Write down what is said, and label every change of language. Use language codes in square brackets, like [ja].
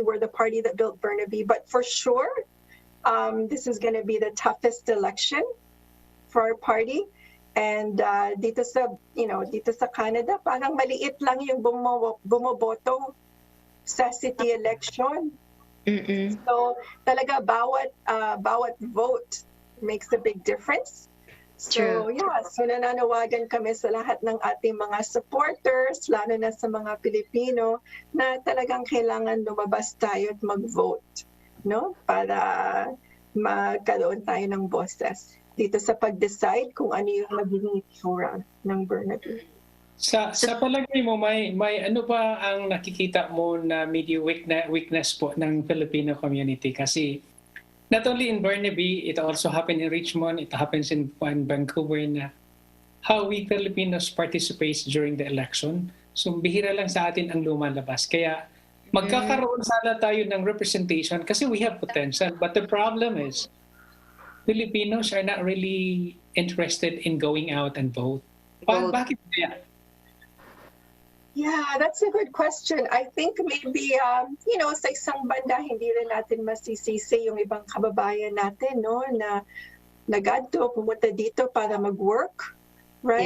[en] We're the party that built Burnaby, but for sure, this is going to be the toughest election for our party. [tl] And dito sa Canada, parang maliit lang yung bumoboto sa city election. [en] So [tl] talaga bawat [en] vote makes a big difference. [tl] So so nananawagan kami sa lahat ng ating mga supporters, lalo na sa mga Pilipino, na talagang kailangan lumabas tayo at mag-vote, no? Para magkaroon tayo ng boses dito sa pag-decide kung ano yung magiging itsura ng Burnaby. Sa palagay mo, may ano ba ang nakikita mo na medyo weakness po ng Filipino community? [en] Kasi not only in Burnaby, it also happened in Richmond, it happens in Vancouver, na how we Filipinos participate during the election. [tl] So bihira lang sa atin ang lumalabas. Kaya magkakaroon sana tayo ng representation [en] kasi we have potential. But the problem is, Filipinos are not really interested in going out and vote. [tl] Bakit kaya? [en] Yeah, that's a good question. I think maybe, [tl] sa isang banda, hindi rin natin masisisi yung ibang kababayan natin, no, na nagadto, pumunta dito para mag-work, right?